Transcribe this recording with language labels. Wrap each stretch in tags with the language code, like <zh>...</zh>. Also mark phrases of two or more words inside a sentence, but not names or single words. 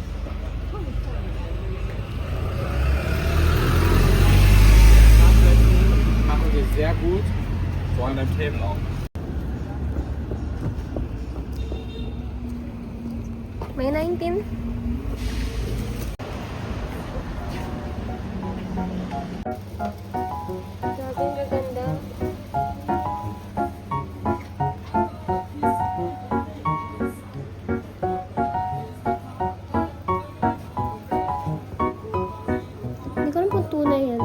<de>Machen wir sehr gut, vor allem beim Table auch.</de> <en>May 19.</en> <tl>Grabe, ang gaganda. Hindi ko alam kung tunay yan.</tl>